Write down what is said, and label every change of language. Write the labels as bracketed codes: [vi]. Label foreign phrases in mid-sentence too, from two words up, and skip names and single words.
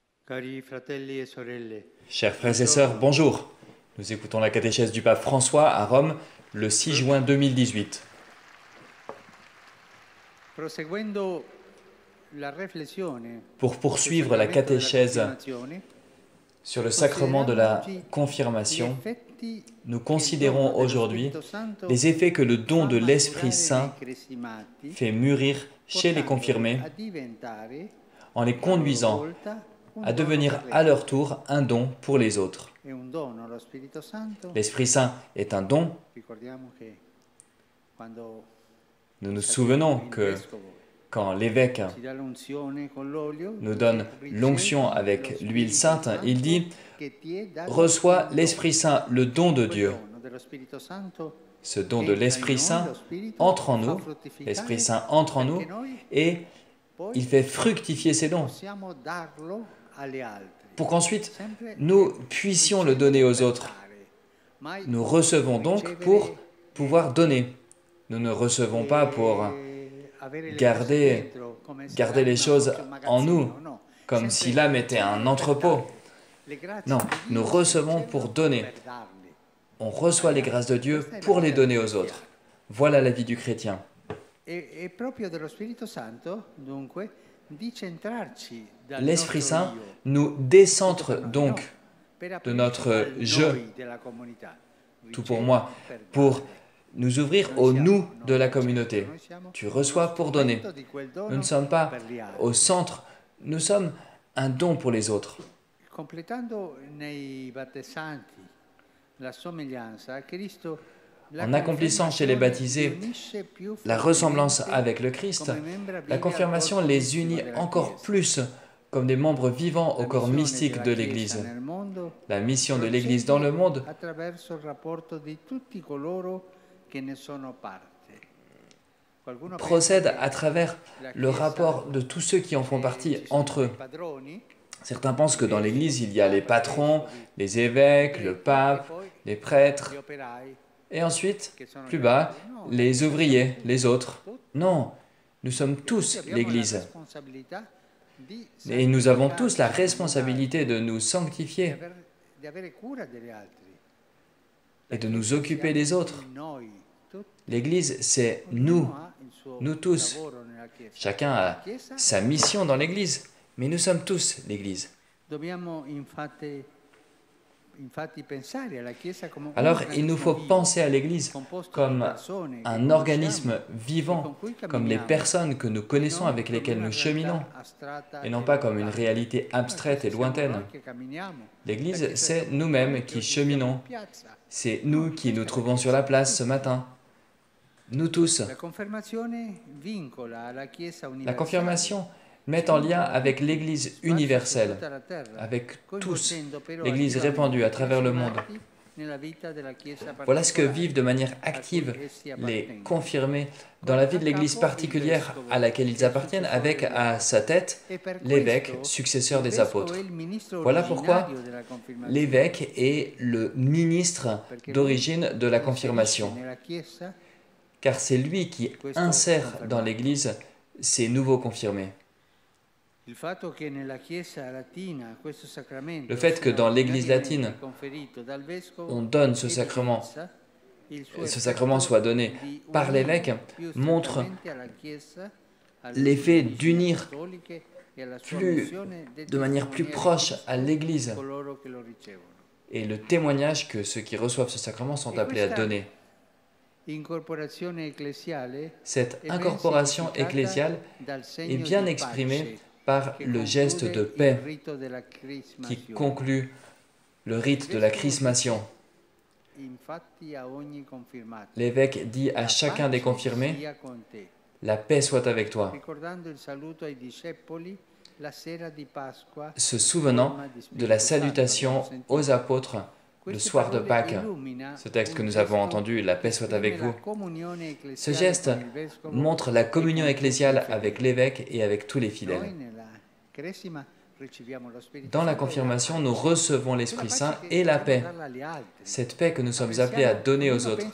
[it] Cari fratelli e sorelle, [fr] Chers frères et sœurs, [it] buongiorno. [fr] bonjour. Nous écoutons la catéchèse du pape François à Rome le 6 [it] Pro- [fr] juin 2018. [it] Proseguendo la riflessione [fr] Pour [it] sul [fr] poursuivre la [it] sacramento della [fr] catéchèse [it] confimazione, [fr] sur le sacrement de [it] consideriamo [fr] la [it] oggi gli [fr] confirmation, [it] effetti [fr] nous [it] che il dono [fr] considérons [it] dello [fr] aujourd'hui [it] Spirito Santo [fr] les effets que le don [it] fa [fr] de l'Esprit [it] maturare nei [fr] Saint [it] cresimati, [fr] fait mûrir chez les [it] portandoli [fr] confirmés [it] a diventare [fr] en les [it] a loro [fr] conduisant [it] volta un [fr] à [it] dono [fr] devenir [it] per le [fr] à leur [it] altre. [fr] tour un don pour les autres. [it] È un dono lo Spirito Santo. [fr] L'Esprit Saint est un don. [it] Ricordiamo che quando [fr] Nous nous [it] il [fr] souvenons que [it] vescovo [fr] quand l'évêque [it] ci dà l'unzione con l'olio, [fr] nous [it] dice, [fr] donne l'onction [it] ricevi [fr] avec [it] lo [fr] l'huile [it] Spirito [fr] sainte, [it] Santo [fr] il dit [it] che ti è dato [fr] reçois [it] in [fr] l'Esprit [it] dono. [fr] Saint, le don de [it] Quel [fr] Dieu. [it] dono dello Spirito Santo [fr] Ce don de [it] entra in [fr] l'Esprit [it] noi, [fr] Saint [it] lo Spirito [fr] entre en [it] fa [fr] nous, [it] fruttificare [fr] l'Esprit Saint entre en [it] perché [fr] nous [it] noi [fr] et [it] poi [fr] il fait fructifier ces dons [it] possiamo darlo agli altri. [fr] pour qu'ensuite [it] Sempre [fr] nous puissions le donner aux [it] ricevere [fr] autres. [it] per dare, mai [fr] Nous recevons donc [it] ricevere [fr] pour pouvoir donner. Nous ne recevons pas pour [it] avere le [fr] garder, [it] cose dentro, come se [fr] garder les [it] l'anima [fr] choses [it] fosse un [fr] en nous, [it] magazzino, no. [fr] comme si l'âme était un entrepôt. [it] Le grazie [fr] Non, [it] di [fr] nous [it] Dio si [fr] recevons pour [it] ricevono [fr] donner. [it] per darle. [fr] On reçoit les grâces de Dieu pour les donner aux autres. Voilà la vie du chrétien. [it] È proprio dello Spirito Santo, dunque, di centrarci dal [fr] L'Esprit [it] nostro [fr] Saint [it] io, [fr] nous décentre [it] tutto per noi, [fr] donc [it] no? Per [fr] de [it] aprirci [fr] notre [it] al [fr] je, [it] noi della comunità. [fr] tout pour [it] Ricevi [fr] moi, [it] per [fr] pour [it] dare. [fr] nous ouvrir [it] Noi [fr] au [it] siamo [fr] nous de [it] non [fr] la [it] al [fr] communauté. [it] centro, noi siamo [fr] Tu [it] uno [fr] reçois pour donner. [it] strumento di quel [fr] Nous ne [it] dono [fr] sommes pas [it] per gli altri. [fr] au centre, nous sommes un don pour les autres. [it] Completando nei battessanti la somiglianza a Cristo, la [fr] En accomplissant chez les [it] confermazione [fr] baptisés [it] li unisce più [fr] la ressemblance [it] fortemente [fr] avec le Christ, [it] come membra [fr] la [it] vivi al [fr] confirmation [it] corpo [fr] les [it] intimo [fr] unit [it] della [fr] encore [it] Chiesa. [fr] plus comme des membres vivants au [it] La [fr] corps [it] missione [fr] mystique [it] della [fr] de [it] Chiesa [fr] l'Église. [it] nel mondo [fr] La mission de l'Église dans le monde [it] attraverso il rapporto di tutti coloro che ne sono parte. Qualcuno [fr] procède [it] pensa [fr] à [it] che [fr] travers [it] la [fr] le [it] Chiesa, [fr] rapport de tous ceux qui en font partie [it] ci sono [fr] entre eux. [it] dei padroni, [fr] Certains pensent que dans l'Église, il y a les patrons, les évêques, le pape, les prêtres, [it] gli operai, [fr] et ensuite, [it] che sono [fr] plus [it] gli [fr] bas, [it] altri. No, [fr] les ouvriers, les autres. [it] tutti. [fr] Non, nous sommes [it] Tutti [fr] tous [it] abbiamo la [fr] l'Église. [it] responsabilità di [fr] Et nous avons tous la [it] santificarci, [fr] responsabilité de nous [it] di [fr] sanctifier [it] di avere cura degli altri. [fr] et de nous occuper des autres. [it] Noi, tutti. [fr] L'Église, c'est [it] Ognuno [fr] nous, [it] ha il suo [fr] nous tous. [it] lavoro nella Chiesa. [fr] Chacun [it] La [fr] a [it] Chiesa [fr] sa mission dans l'Église, mais nous sommes tous l'Église. [it] dobbiamo infatti pensare alla Chiesa come un [fr] Alors, il nous [it] organismo [fr] faut [it] vivo, [fr] penser à l'Église [it] composto di [fr] comme [it] persone che [fr] un [it] conosciamo [fr] organisme [it] e [fr] vivant, [it] con cui [fr] comme les [it] camminiamo, [fr] personnes que nous [it] e [fr] connaissons, [it] non [fr] avec [it] come [fr] lesquelles [it] una [fr] nous cheminons, [it] realtà astratta [fr] et non [it] e [fr] pas comme une [it] lontana. [fr] réalité [it] La [fr] abstraite et [it] Chiesa siamo [fr] lointaine. [it] noi che camminiamo. La [fr] L'Église, [it] Chiesa [fr] c'est [it] siamo [fr] nous-mêmes [it] noi che [fr] qui [it] oggi siamo in [fr] cheminons. [it] piazza. [fr] C'est nous [it] No, [fr] qui nous [it] questa è la [fr] trouvons sur [it] Chiesa, [fr] la place ce [it] tutti. [fr] matin. Nous tous. [it] La confermazione vincola alla Chiesa [fr] La [it] universale, [fr] confirmation met en lien avec l'Église [it] sparsa su [fr] universelle, [it] tutta la terra, [fr] avec tous, [it] coinvolgendo però [fr] l'Église [it] attivamente [fr] répandue à [it] i [fr] travers le monde. [it] cresimati nella vita della Chiesa [fr] Voilà ce que [it] particolare [fr] vivent de manière [it] a cui [fr] active [it] essi [fr] les [it] appartengono. [fr] confirmés dans la vie de l'Église particulière à laquelle ils appartiennent, avec à sa tête [it] E per [fr] l'évêque, [it] questo [fr] successeur [it] il [fr] des [it] vescovo [fr] apôtres. [it] è il ministro [fr] Voilà pourquoi [it] originario della confirmazione, [fr] l'évêque est le ministre [it] perché lui [fr] d'origine de la [it] inserisce [fr] confirmation, [it] nella Chiesa [fr] car c'est lui qui insère dans l'Église ces nouveaux confirmés. [it] il fatto che nella Chiesa latina questo sacramento [fr] Le fait que [it] sia [fr] dans l'Église latine, [it] ordinariamente conferito dal vescovo [fr] on donne ce sacrement, [it] evidenzia il suo [fr] ce sacrement [it] effetto [fr] soit donné [it] di [fr] par [it] unire [fr] l'évêque, [it] più [fr] montre [it] strettamente alla Chiesa, alle [fr] l'effet [it] sue [fr] d'unir [it] origini appostoliche e alla sua [fr] plus, [it] missione di [fr] de manière plus [it] testimoniare [fr] proche [it] Cristo [fr] à l'Église [it] coloro che lo ricevono. [fr] et le témoignage que ceux qui reçoivent ce sacrement sont [it] E [fr] appelés à [it] questa [fr] donner. [it] incorporazione ecclesiale [fr] Cette [it] è ben [fr] incorporation [it] significata [fr] ecclésiale [it] dal [fr] est [it] segno [fr] bien [it] di [fr] exprimée [it] pace [fr] par [it] che [fr] le geste de [it] conclude il [fr] paix [it] rito della [fr] qui [it] crismazione. [fr] conclut le rite de la chrismation. [it] Infatti a ogni confirmato, [fr] L'évêque dit à [it] la [fr] chacun des [it] pace [fr] confirmés, [it] sia con te, [fr] la paix soit avec toi, [it] ricordando il saluto ai discepoli la sera di Pasqua, [fr] se souvenant de la salutation aux apôtres le soir de Pâques. Ce texte que nous avons entendu, la paix soit avec vous. Ce geste montre la communion ecclésiale avec l'évêque et avec tous les fidèles. Dans la confirmation, nous recevons l'Esprit Saint et la paix, cette paix que nous sommes appelés à donner aux autres.